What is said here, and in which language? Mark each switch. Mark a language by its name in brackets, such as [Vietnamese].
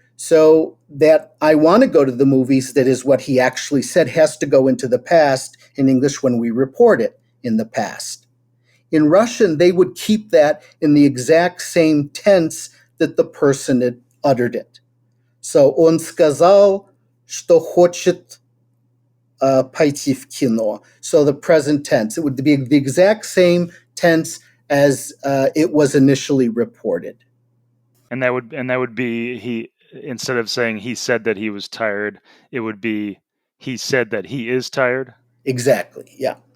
[English] So that I want to go to the movies, that is what he actually said, has to go into the past in English when we report it in the past. In Russian, they would keep that in the exact same tense that the person had uttered it. [Russian] So он сказал, что хочет пойти в кино. [English] So the present tense, it would be the exact same tense as it was initially reported. And that would be he, instead of saying he said that he was tired, it would be he said that he is tired. Exactly. Yeah.